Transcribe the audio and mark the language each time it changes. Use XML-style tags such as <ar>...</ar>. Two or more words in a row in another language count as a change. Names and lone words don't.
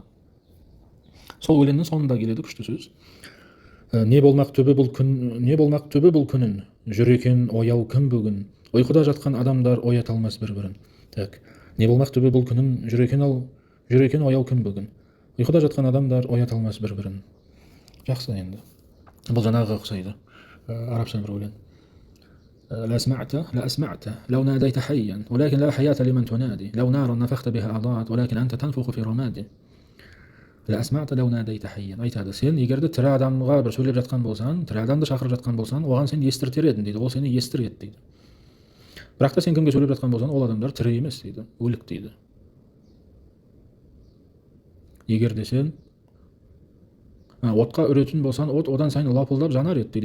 <kk>Сол өлеңнің соңында келеді күшті сөз. Не болмақ түбі бұл күнін, жүр екен ояу кім бүгін. Ұйқыда жатқан адамдар оята алмас бір-бірін. Так. Не болмақ түбі бұл күнін, жүр екен ояу кім бүгін. Ұйқыда жатқан адамдар оята алмас бір-бірін. Жақсы енді. Бұл жаңағы ұқсайды. Арабша бір өлең.</kk> <ar>لا أسمعت لو ناديت حيا ولكن لا حياة لمن تنادي لو نارا نفخت بها أضاءت ولكن أنت تنفخ في رمادي لا أسمعت لو ناديت حيا.</ar> <kk>Айтады, сен егерде тірі адамға бір сөйлеп жатқан болсаң, тірі адамды шақырып жатқан болсаң, оған сен естіртер едің дейді. Ол сені естіреді дейді. Бірақ та сен кімге сөйлеп жатқан болсаң, ол адамдар тірі емес дейді, өлік дейді. Егерде сен отқа үретін болсаң, от одан сайын лапылдап жанар еді дейді.</kk>